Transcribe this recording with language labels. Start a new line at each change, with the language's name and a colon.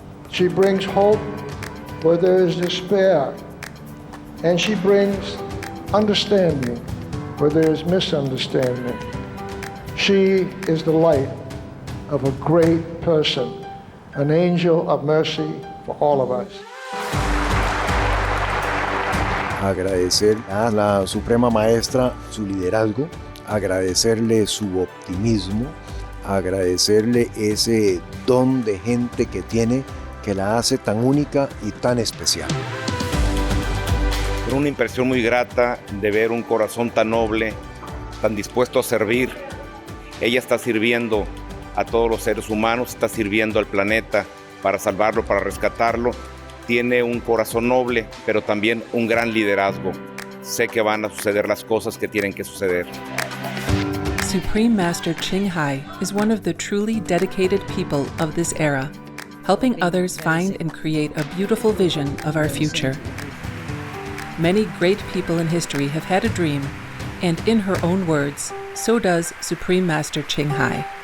English: She brings hope where there is despair. And she brings understanding where there is misunderstanding. She is the light of a great person, an angel of mercy for all of us.
Spanish: Agradecer a la Suprema Maestra su liderazgo, agradecerle su optimismo, agradecerle ese don de gente que tiene que la hace tan única y tan especial. Una impresión muy grata de ver un corazón tan noble, tan dispuesto a servir. Ella está sirviendo a todos los seres humanos, está sirviendo al planeta para salvarlo, para rescatarlo. Tiene un corazón noble, pero también un gran liderazgo. Sé que van a suceder las cosas que tienen que suceder.
English: Supreme Master Ching Hai is one of the truly dedicated people of this era, helping others find and create a beautiful vision of our future. Many great people in history have had a dream, and in her own words, so does Supreme Master Ching Hai.